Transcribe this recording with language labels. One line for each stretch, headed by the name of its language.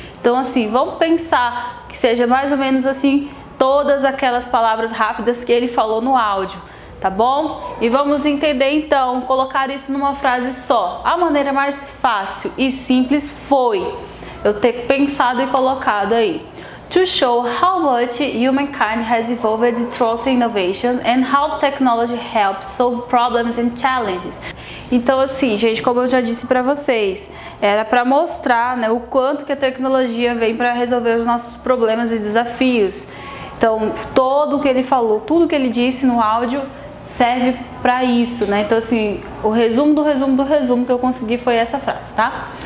Portuguese: Então, assim, vamos pensar que seja mais ou menos assim, todas aquelas palavras rápidas que ele falou no áudio. Tá bom? E vamos entender então, colocar isso numa frase só. A maneira mais fácil e simples foi eu ter pensado e colocado aí.
English: To show how much humankind has evolved through innovation and how technology helps solve problems and challenges.
Portuguese: Então assim, gente, como eu já disse para vocês, era para mostrar, né, o quanto que a tecnologia vem para resolver os nossos problemas e desafios. Então, todo o que ele falou, tudo que ele disse no áudio serve para isso, né? Então assim, o resumo do resumo que eu consegui foi essa frase, tá?